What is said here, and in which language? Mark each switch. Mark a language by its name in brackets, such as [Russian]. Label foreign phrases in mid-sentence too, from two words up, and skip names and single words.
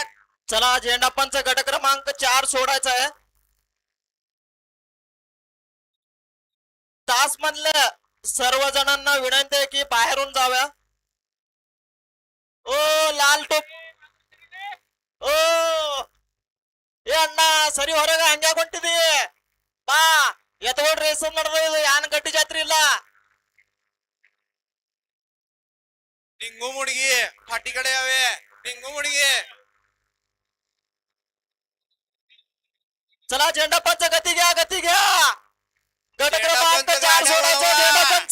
[Marathi] चला झेंडा पंच गट क्रमांक 4 सोडायचा आहे तास मधल्या सर्व जणांना विनंती आहे की बाहेरून जाव्या. ओ लाल टोप ओ [Kannada] ಏ ಅಣ್ಣ ಸರಿ ಹೊರಗೆ ಹಂಗೆ ಹೊಂಟಿದಿ ಬಾ ಎತ್ತೋಡ್ ರೇಸ್ ನಡೆದ ಯಾನ್ ಗಡ್ಡಿ ಜಾತ್ರೆ ಇಲ್ಲ [Marathi] टिंगू मुडगी फाटीकडे यावे. टिंगू मुडगी चला झेंडा पंच गती घ्या गट क्रमांक 4 सोडायचा झेंडा पंच